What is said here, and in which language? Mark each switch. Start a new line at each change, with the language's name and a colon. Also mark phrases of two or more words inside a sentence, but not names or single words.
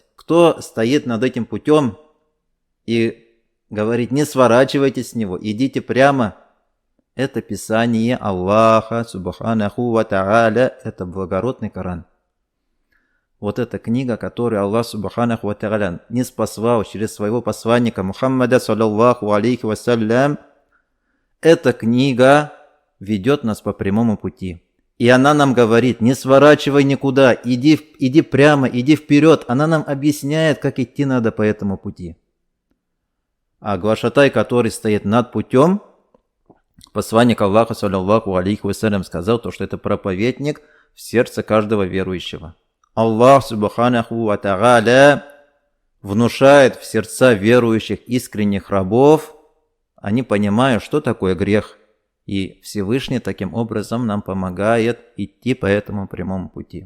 Russian: Кто стоит над этим путем и говорит: не сворачивайтесь с него, идите прямо, это Писание Аллаха
Arabic: سبحانه وتعالى,
Russian: это благородный Коран. Вот эта книга, которую Аллах
Arabic: سبحانه وتعالى
Russian: ниспослал через своего посланника Мухаммада
Arabic: صلى الله عليه وسلم,
Russian: эта книга ведет нас по прямому пути. И она нам говорит: не сворачивай никуда, иди прямо, иди вперед. Она нам объясняет, как идти надо по этому пути. А глашатай, который стоит над путем, посланник Аллаха
Arabic: صلى الله عليه وسلم
Russian: сказал, что это проповедник в сердце каждого верующего. Аллах
Arabic: سبحانه وتعالى
Russian: внушает в сердца верующих искренних рабов, они понимают, что такое грех. И Всевышний таким образом нам помогает идти по этому прямому пути.